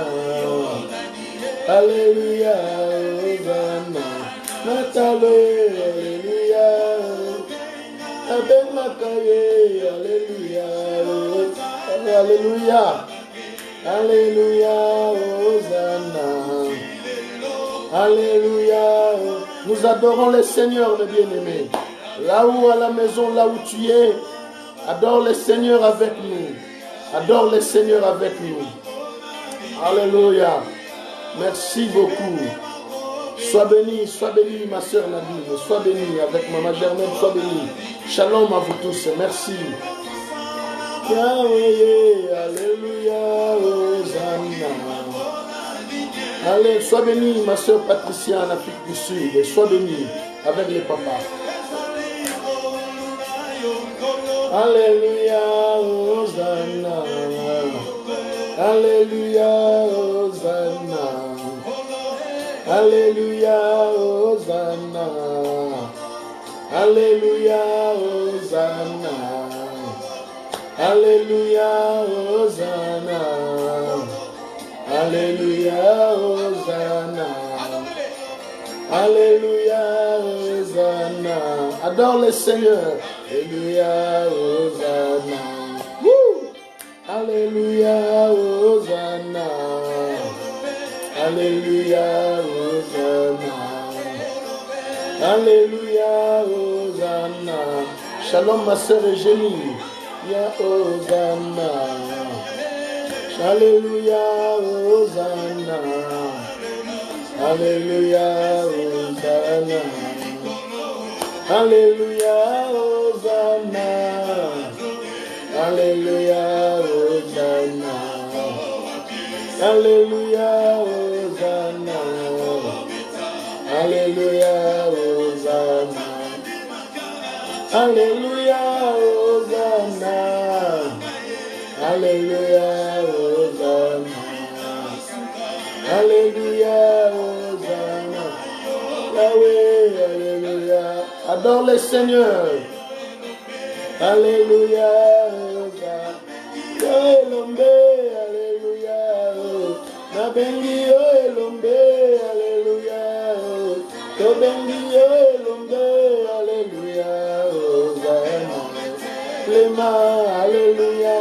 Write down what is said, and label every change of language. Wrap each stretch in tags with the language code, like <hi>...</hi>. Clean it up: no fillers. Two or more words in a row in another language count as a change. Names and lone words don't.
<fr>Alléluia, Hosanna. Natale, Alléluia. Aben Makaye, Alléluia. Alléluia. Alléluia, Hosanna. Alléluia. Nous adorons le Seigneur, le bien-aimé. Là où à la maison, là où tu es, adore le Seigneur avec nous. Adore le Seigneur avec nous. Alléluia. Merci beaucoup. Sois béni, ma soeur Nadine. Sois béni avec Maman Germaine, sois béni. Shalom à vous tous. Merci. Yahweh, Alléluia, Hosanna. Allez, sois béni, ma soeur Patricia en Afrique du Sud. Sois béni avec les papas. Alléluia, Hosanna. Alléluia, Hosanna. Alléluia, Hosanna. Alléluia, Hosanna. Alléluia, Hosanna. Alléluia, Hosanna. Alléluia, Hosanna. Adore le Seigneur. Alléluia, Hosanna. Alléluia, Hosanna. Alléluia, Hosanna. Alléluia, Hosanna. Shalom ma sœur Eugénie. Ya Hosanna. Alléluia, Hosanna. Alléluia, Hosanna. Alléluia, Hosanna. Alléluia, Hosanna. Alléluia, Hosanna. Alléluia, Hosanna. Alléluia, Hosanna. Alléluia, Hosanna. Alléluia, Hosanna. Adore le Seigneur. Alléluia.</fr> <ln>Elombe, alléluia. Nabengi elombe, alléluia. Tobengi elombe, alléluia. Lema, alléluia.</ln>